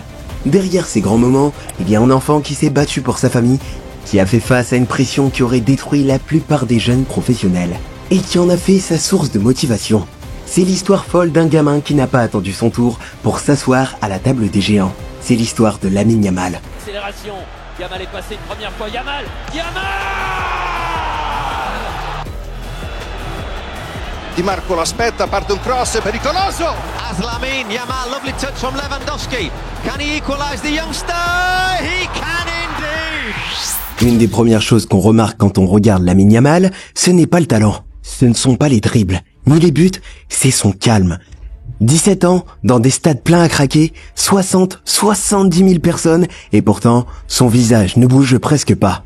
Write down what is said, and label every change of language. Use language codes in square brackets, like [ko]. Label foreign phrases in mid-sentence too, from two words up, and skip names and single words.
[fr] Derrière ces grands moments, il y a un enfant qui s'est battu pour sa famille, qui a fait face à une pression qui aurait détruit la plupart des jeunes professionnels, et qui en a fait sa source de motivation. C'est l'histoire folle d'un gamin qui n'a pas attendu son tour pour s'asseoir à la table des géants. C'est l'histoire de Lamine Yamal. Accélération, Yamal est passé une première fois, Yamal [it] Di Marco l'aspetta, parte un cross pericoloso. [en] As Lamine Yamal, lovely touch from Lewandowski. Can he equalise the youngster? He can indeed. [fr] Une des premières choses qu'on remarque quand on regarde Lamine Yamal, ce n'est pas le talent, ce ne sont pas les dribbles, ni les buts, c'est son calme. 17 ans, dans des stades pleins à craquer, 70 000 personnes, et pourtant, son visage ne bouge presque pas.